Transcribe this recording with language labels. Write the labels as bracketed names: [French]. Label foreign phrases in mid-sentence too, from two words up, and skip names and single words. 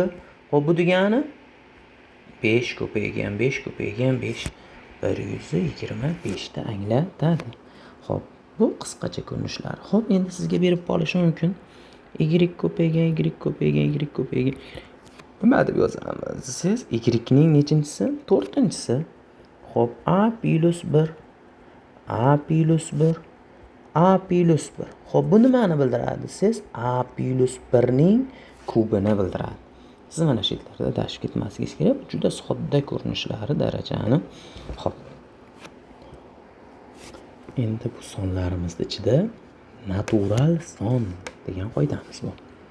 [Uzbek] Xo'p, bu degani 5 ko'paygan 5 ko'paygan 5 125 ta anglatadi. Xo'p, bu qisqacha ko'rinishlari. Xo'p, endi sizga berib qolishi mumkin. Y ko'paygan y ko'paygan y ko'paygan nima deb yozamiz? Siz y ning nechinchisi? 4-chisi. Xo'p, a plus 1 a plus 1 a plus 1. Xo'p, bu nimani bildiradi? Siz a plus 1 ning kubini bildiradi. Siz mana shu yerlarda dashib ketmasligingiz kerak. Juda sodda ko'rinishlari darajani. Xo'p. Endi bu sonlarimiz ichida natural son degan qoidamiz bor.